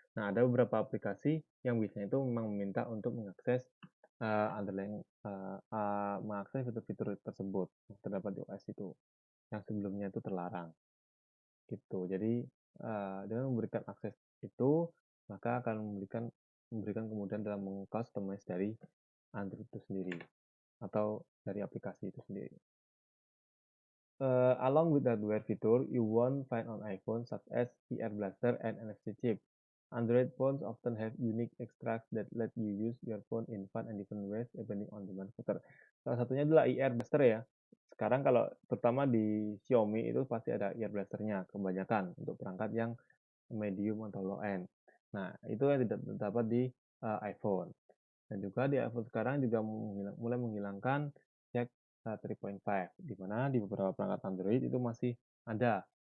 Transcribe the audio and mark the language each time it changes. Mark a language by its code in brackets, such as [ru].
[id] Nah, ada beberapa aplikasi yang biasanya itu memang meminta untuk mengakses underlying mengakses fitur-fitur tersebut yang terdapat di OS itu, yang sebelumnya itu terlarang. Gitu. Jadi dengan memberikan akses itu, maka akan memberikan kemudahan dalam mengcustomize dari Android itu sendiri atau dari aplikasi itu sendiri. [en] Along with the hardware feature you won't find on iPhone such as VR Blaster and NFC chip. Android phones often have unique extras that let you use your phone in fun and different ways depending on the manufacturer. [id] Salah satunya adalah ear blaster ya. Sekarang kalau terutama di Xiaomi itu pasti ada ear blasternya kebanyakan untuk perangkat yang medium atau low end. Nah, itu yang tidak terdapat di iPhone. Dan juga di iPhone sekarang juga mulai menghilangkan jack 3.5, di mana di beberapa perangkat Android itu masih ada.